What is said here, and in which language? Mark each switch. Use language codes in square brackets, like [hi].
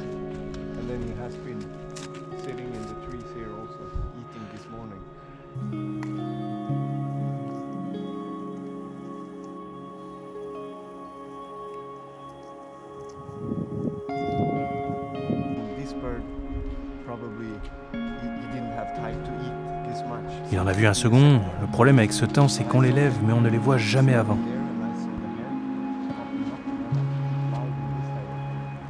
[en] and then he has been sitting in the trees here also, eating this morning. This bird probably he didn't have time to eat this much. [fr] Il en a vu un second. Le problème avec ce temps, c'est qu'on les lève, mais on ne les voit jamais avant. [en] There, and I saw the hen popping up and then loud in this direction.